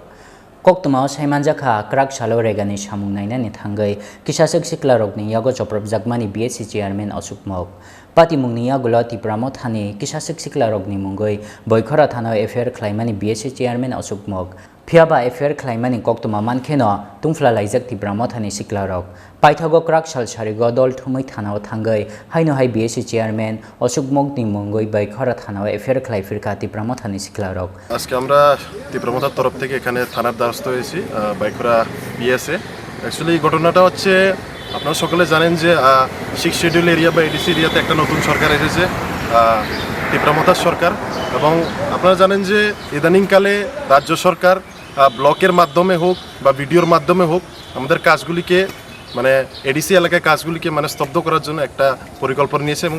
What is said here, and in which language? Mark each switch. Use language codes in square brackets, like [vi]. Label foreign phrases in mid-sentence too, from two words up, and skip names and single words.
[trp] koktuma saimanjakha krak salo regani samung nainani thangai kisachak siklarok ni yago choprop jakmani [en] BAC chairman [trp] Ashok Mok pati mungni yagulo Tipra Mothani kisachak siklarok ni mungoi Khorang thanao FIR khlaimani [en] BAC chairman [trp] Ashok Mok Phiaba FIR khlaimani koktuma mankheno tungfla laijak Tipra Mothani siklarok paithago krak sal sarigo dol thumai thanao thangai haino hai [en] BAC chairman [trp] Ashok Mok ni mungoi Khorang thanao FIR khlaifirkha Tipra Mothani siklarok [bn] আজকে আমরা ত্রিপুরা মথার তরফ থেকে এখানে থানার দ্বারস্থ হয়েছি খোরাং পিএসএ অ্যাকচুয়ালি ঘটনাটা হচ্ছে আপনারা সকলে জানেন যে 6 [en] schedule area [bn] বা এডিসি এরিয়াতে একটা নতুন সরকার এসেছে ত্রিপুরা মথার সরকার এবং আপনারা জানেন যে ইদানিংকালে রাজ্য সরকার ব্লকের মাধ্যমে হোক বা ভিডিওর মাধ্যমে হোক আমাদের কাজগুলিকে মানে এডিসি এলাকায় কাজগুলিকে মানে স্তব্ধ করার জন্য একটা পরিকল্পনা নিয়েছে এবং